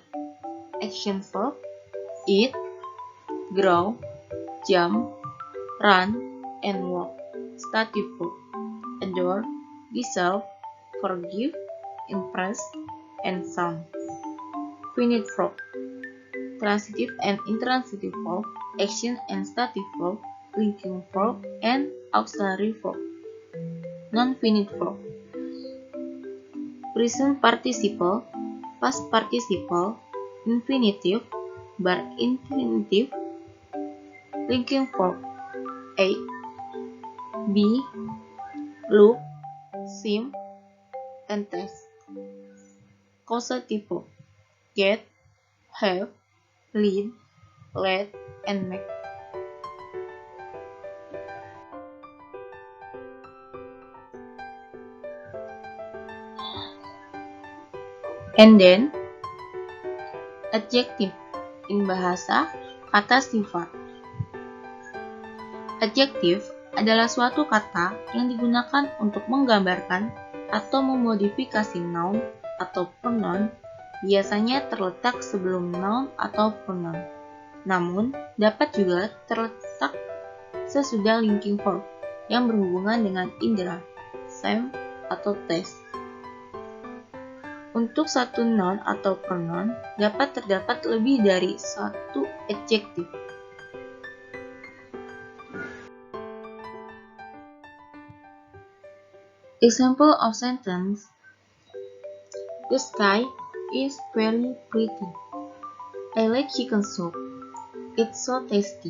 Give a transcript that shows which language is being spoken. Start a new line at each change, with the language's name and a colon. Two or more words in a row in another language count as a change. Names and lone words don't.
English: Action verb, eat, grow, jump, run, and walk. Stative verb, adore, deserve, forgive, impress, and sound. Finite verb, transitive and intransitive verb, action and stative verb, linking verb, and auxiliary verb. Non-finite verb, present participle, past participle, infinitive, bar infinitive, linking verb, A, be, look, seem, and test. Causative verb, get, have, lead, let, and make. And then, adjective in
Indonesian: bahasa kata sifat. Adjective adalah suatu kata yang digunakan untuk menggambarkan atau memodifikasi noun atau pronoun, biasanya terletak sebelum noun atau pronoun. Namun, dapat juga terletak sesudah
English: linking verb
Indonesian: yang berhubungan dengan indera, sense, atau taste. Untuk satu noun atau pronoun dapat terdapat lebih dari satu adjektif.
English: Example of sentence: the sky is very pretty. I like chicken soup. It's so tasty.